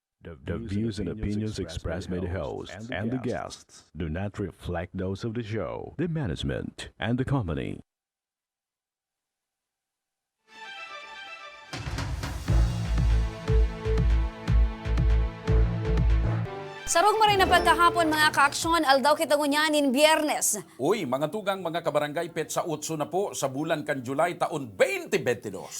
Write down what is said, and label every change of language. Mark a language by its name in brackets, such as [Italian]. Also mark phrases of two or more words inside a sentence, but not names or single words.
[English] The views and opinions expressed by the host and the guests do not reflect those of the show, the management, and the company. [Bikol] Sarong maray na pagkahapon mga kaaksyon, aldaw kita ngunyanin biyernes. Uy, mga tugang mga kabarangay pet sa utso na po sa bulan kan July taon 2022.